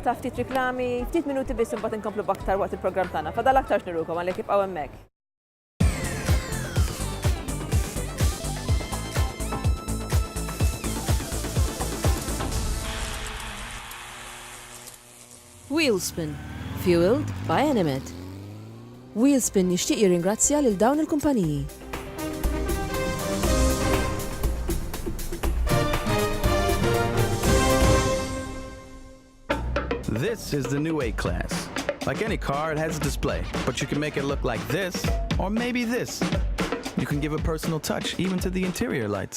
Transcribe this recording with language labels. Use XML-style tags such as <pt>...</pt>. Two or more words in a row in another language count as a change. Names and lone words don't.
<mt>ta' ftit riklami, ftit minuti biss imbagħad inkomplu b'aktar waqt il-programm tagħna. Fadal aktar xnirukom għalhekk ibqgħu hemmhekk.</mt> <en>Wheelspin, fueled by Animate.</en> <mt>Wheelspin jixtieq jirringrazzja lil dawn il-kumpaniji.</mt> <en>This is the new A-Class. Like any car, it has a display, but you can make it look like this, or maybe this. You can give a personal touch, even to the interior lights.</en>